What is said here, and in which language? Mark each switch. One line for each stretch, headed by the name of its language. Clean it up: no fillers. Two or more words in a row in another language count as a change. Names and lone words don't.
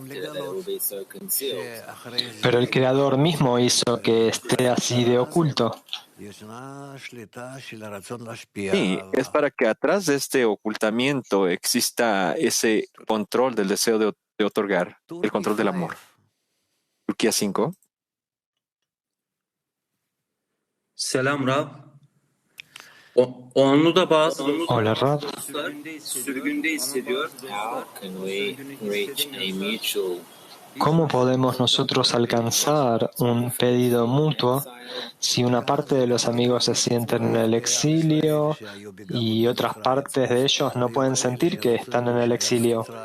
Spanish: Pero el Creador mismo hizo que esté así de oculto. Sí, es para que atrás de este ocultamiento exista ese control del deseo de otorgar, el control del amor. Turquía 5.
Turkish: Selam Rab. Onu da bazı
Spanish: Hola, Rab.
Turkish: sürgünde hissediyor.
Spanish: ¿Cómo podemos nosotros alcanzar un pedido mutuo si una parte de los amigos se sienten en el exilio y otras partes de ellos no pueden sentir que están en el exilio?